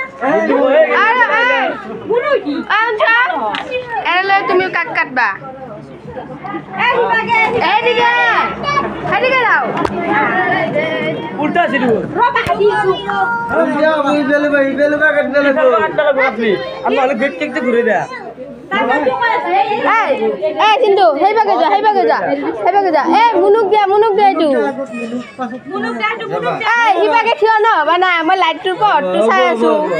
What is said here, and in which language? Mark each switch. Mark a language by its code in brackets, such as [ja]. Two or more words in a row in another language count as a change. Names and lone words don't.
[bn] তুমি কাট কাটবা, এদিকে যাও। ঘুরে দেয়া [as] কিন্তু হেইবাগে যা মুনুক দিয়া এইটো ইবাগে থিয় ন বানা মই লাইটটোৰ পৰটো চাই আছো।